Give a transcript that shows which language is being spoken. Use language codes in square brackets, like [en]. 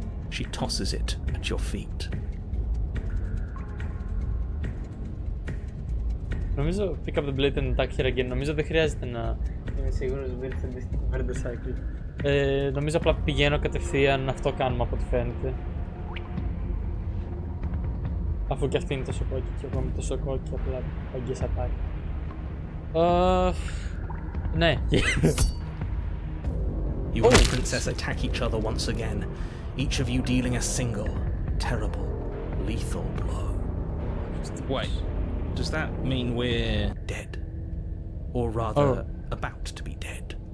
[en] She tosses it at your feet. [el] Νομίζω [en] pick up the blade and attack her again. [el] Νομίζω δεν χρειάζεται να είμαι σίγουρος ότι είναι αντίστοιχο με [en] the cycle. [el] Νομίζω απλά πηγαίνω κατευθείαν, αυτό κάνουμε από ό,τι φαίνεται. Αφού και αυτή είναι τόσο κόκκι και εγώ είμαι τόσο κόκκι, απλά αγγές attack. Ναι. [en] You and the princess attack each other once again, each of you dealing a single, terrible, lethal blow. Wait, does that mean we're dead? Or rather, about to be dead.